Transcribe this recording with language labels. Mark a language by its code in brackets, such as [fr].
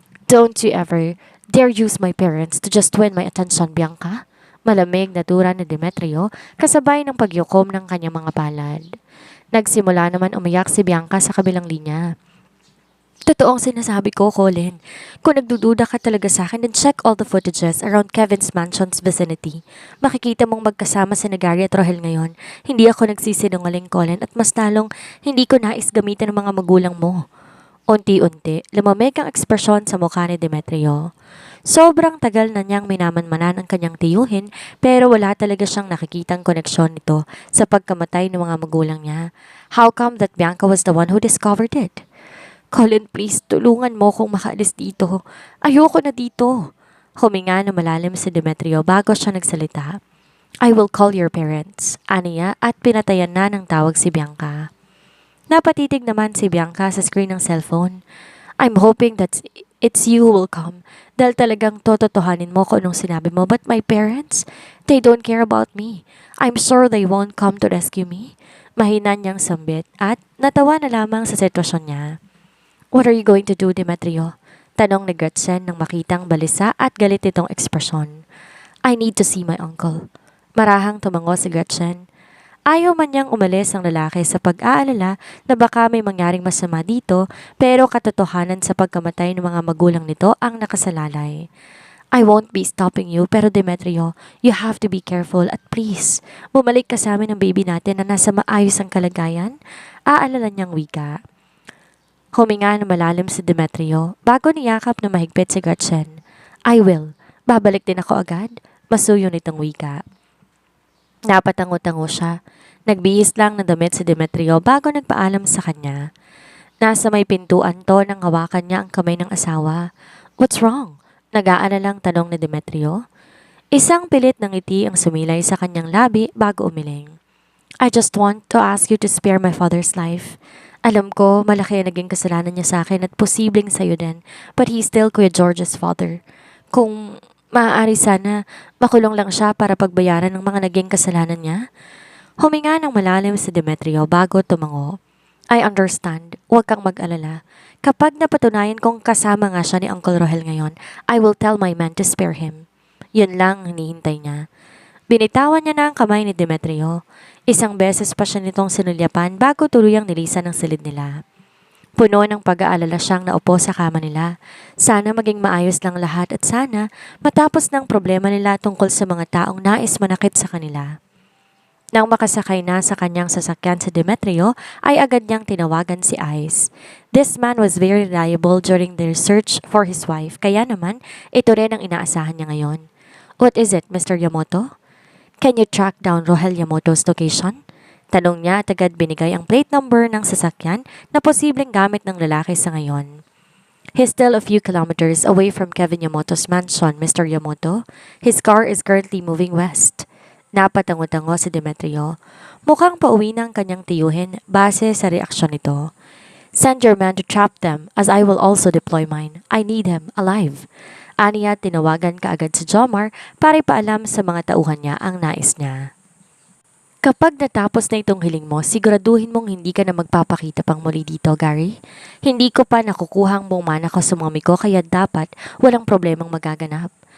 [en] Don't you ever dare use my parents to just win my attention, Bianca. [tl] Malamig na tura ni Demetrio kasabay ng pagyukom ng kanyang mga palad. Nagsimula naman umiyak si Bianca sa kabilang linya. Totoo ang sinasabi ko, Colin. Kung nagdududa ka talaga sa akin, [en] then check all the footages around Kevin's mansion's vicinity. [tl] Makikita mong magkasama si Gary at Rohel ngayon. Hindi ako nagsisinungaling, Colin, at mas lalong hindi ko nais gamitin ng mga magulang mo. Unti-unti, lumamig ang ekspresyon sa mukha ni Demetrio. Sobrang tagal na niyang minamanmanan ang kanyang tiyuhin pero wala talaga siyang nakikitang koneksyon nito sa pagkamatay ng mga magulang niya. [en] How come that Bianca was the one who discovered it? [tl] Colin, please, tulungan mo kung makaalis dito. Ayoko na dito. Huminga na malalim si Demetrio bago siya nagsalita. [en] I will call your parents, [tl] aniya, at pinatayan na ng tawag si Bianca. Napatitig naman si Bianca sa screen ng cellphone. [en] I'm hoping that it's you who will come. [tl] Dahil talagang tototohanin mo kung anong sinabi mo. [en] But my parents, they don't care about me. I'm sure they won't come to rescue me. [tl] Mahina niyang sambit at natawa na lamang sa sitwasyon niya. [en] What are you going to do, Demetrio? [tl] Tanong ni Gretchen nang makitang balisa at galit itong ekspresyon. [en] I need to see my uncle. [tl] Marahang tumango si Gretchen. Ayaw man niyang umalis ang lalaki sa pag-aalala na baka may mangyaring masama dito pero katotohanan sa pagkamatay ng mga magulang nito ang nakasalalay. [en] I won't be stopping you [tl] pero Demetrio, [en] you have to be careful [tl] at please, bumalik ka sa amin ng baby natin na nasa maayos ang kalagayan. Aalala niyang wika. Huminga na malalim si Demetrio bago niyakap na mahigpit si Gretchen. [en] I will. [tl] Babalik din ako agad. Masuyo nitong wika. Napatango-tango siya. Nagbihis lang ng damit si Demetrio bago nagpaalam sa kanya. Nasa may pintuan to nang hawakan niya ang kamay ng asawa. [en] What's wrong? [tl] Nag-aalalang tanong ni Demetrio. Isang pilit ng ngiti ang sumilay sa kanyang labi bago umiling. [en] I just want to ask you to spare my father's life. [tl] Alam ko, malaki ang naging kasalanan niya sa akin at posibleng sa'yo din, [en] but he's still Kuya George's father. [tl] Kung maaari sana, makulong lang siya para pagbayaran ng mga naging kasalanan niya. Huminga ng malalim si Demetrio bago tumango. [en] I understand, [tl] huwag kang mag-alala. Kapag napatunayan kong kasama nga siya ni Uncle Rohel ngayon, [en] I will tell my men to spare him. [tl] Yun lang hinihintay niya. Binitawan niya na ang kamay ni Demetrio. Isang beses pa siya nitong sinulyapan bago tuluyang nilisan ang silid nila. Puno ng pag-aalala siyang naupo sa kama nila. Sana maging maayos lang lahat at sana matapos ng problema nila tungkol sa mga taong nais manakit sa kanila. Nang makasakay na sa kanyang sasakyan si Demetrio, ay agad niyang tinawagan si Ice. [en] This man was very reliable during their search for his wife, [tl] kaya naman ito rin ang inaasahan niya ngayon. [en] What is it, Mr. Yamamoto? Can you track down Rohel Yamamoto's location? [tl] Tanong niya at agad binigay ang plate number ng sasakyan na posibleng gamit ng lalaki sa ngayon. [en] He's still a few kilometers away from Kevin Yamamoto's mansion, Mr. Yamamoto. His car is currently moving west. [tl] Napatango-tango si Demetrio. Mukhang pauwi ng kanyang tiyuhin base sa reaksyon nito. [en] Send your man to trap them as I will also deploy mine. I need him alive. [tl] Aniya tinawagan kaagad si Jomar para ipaalam sa mga tauhan niya ang nais niya. Kapag natapos na itong hiling mo, siguraduhin mong hindi ka na magpapakita pang muli dito, Gary. Hindi ko pa nakukuhang bumana ko sa mami ko kaya dapat walang problemang magaganap.